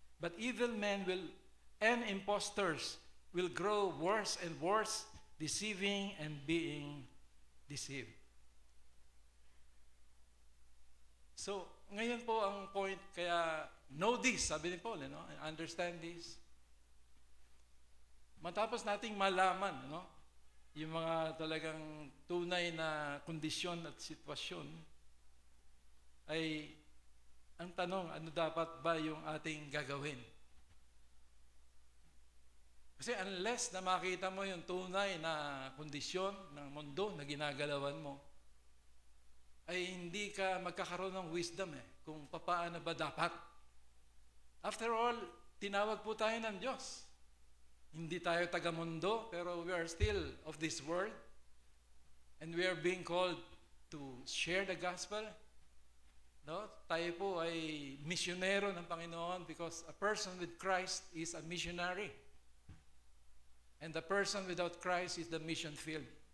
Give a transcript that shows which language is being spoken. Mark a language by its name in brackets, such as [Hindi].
[English] But evil men and impostors will grow worse and worse, deceiving and being deceived. [Filipino] So, ngayon po ang point, kaya [English] know this, [Filipino] sabi ni Paul, no? [English] Understand this. [Filipino] Matapos nating malaman, no, yung mga talagang tunay na kondisyon at sitwasyon, ay ang tanong, ano dapat ba yung ating gagawin? Kasi unless na makita mo yung tunay na kondisyon ng mundo na ginagalawan mo, ay hindi ka magkakaroon ng wisdom kung paano ba dapat. After all, tinawag po tayo ng Diyos. Hindi tayo taga-mundo, pero [English] we are still of this world. And we are being called to share the gospel. No? [Filipino] Tayo po ay misyonero ng Panginoon [English] because a person with Christ is a missionary. And the person without Christ is the mission field.